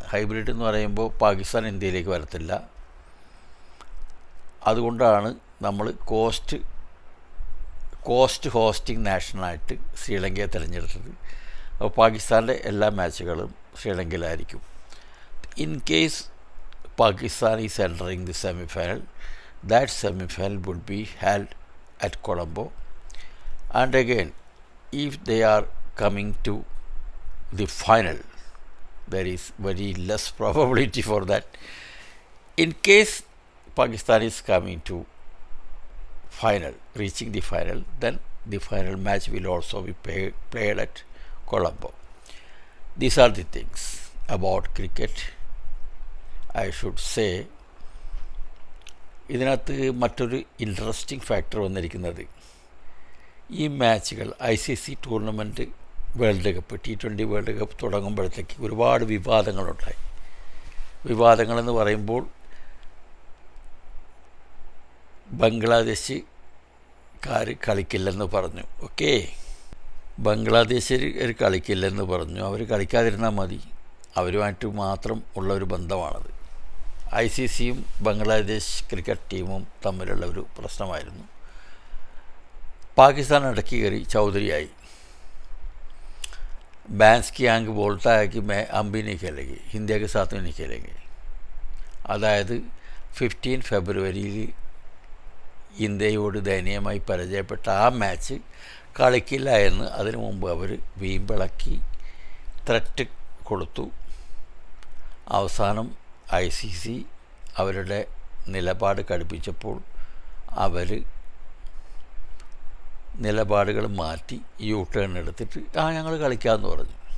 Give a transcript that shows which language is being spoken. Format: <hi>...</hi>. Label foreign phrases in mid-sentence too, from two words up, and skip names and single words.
<ml>ഹൈബ്രിഡ് എന്ന് പറയുമ്പോൾ പാകിസ്ഥാൻ ഇന്ത്യയിലേക്ക് വരത്തില്ല. അതുകൊണ്ടാണ് നമ്മൾ</ml> <en>cost hosting</en> <ml>നാഷണലായിട്ട് ശ്രീലങ്കയെ തിരഞ്ഞെടുത്തത്. അപ്പോൾ പാകിസ്ഥാൻ്റെ എല്ലാ മാച്ചുകളും ശ്രീലങ്കയിലായിരിക്കും.</ml> <en>in case Pakistan is entering the semi-final, that semi-final would be held at Colombo. And again, if they are coming to the final, there is very less probability for that. In case Pakistan is coming to final, reaching the final, then the final match will also be played at Colombo. These are the things about cricket. I should say,</en> <ml>ഇതിനകത്ത് മറ്റൊരു</ml> <en>interesting factor</en> <ml>വന്നിരിക്കുന്നത് ഈ മാച്ചുകൾ</ml> <en>ICC tournament World Cup T20 World Cup</en> <ml>തുടങ്ങുമ്പോഴത്തേക്ക് ഒരുപാട് വിവാദങ്ങളുണ്ടായി. വിവാദങ്ങളെന്ന് പറയുമ്പോൾ ബംഗ്ലാദേശുകാർ കളിക്കില്ലെന്ന് പറഞ്ഞു. ഓക്കെ, ബംഗ്ലാദേശുകാർ കളിക്കില്ലെന്ന് പറഞ്ഞു. അവർ കളിക്കാതിരുന്നാൽ മതി. അവരുമായിട്ട് മാത്രം ഉള്ള ഒരു ബന്ധമാണത്. ICCയും ബംഗ്ലാദേശ് ക്രിക്കറ്റ് ടീമും തമ്മിലുള്ള ഒരു പ്രശ്നമായിരുന്നു. പാകിസ്ഥാൻ ഇടയ്ക്ക് കയറി ചൗധരിയായി.</ml> <hi>बैंस की आंख बोलता है कि मैं हम भी नहीं खेलेंगे, इंडिया के साथ में नहीं खेलेंगे.</hi> <ml>അതായത് 15 ഫെബ്രുവരിയിൽ ഇന്ത്യയോട് ദയനീയമായി പരാജയപ്പെട്ട ആ മാച്ച് കളിക്കില്ല എന്ന് അതിനു മുമ്പ് അവർ വീമ്പിളക്കി ത്രെറ്റ് കൊടുത്തു. അവസാനം ICC അവരുടെ നിലപാട് കടുപ്പിച്ചപ്പോൾ അവർ നിലപാടുകൾ മാറ്റി ടേൺ എടുത്തിട്ട് ഞങ്ങൾ കളിക്കാമെന്ന് പറഞ്ഞു.</ml>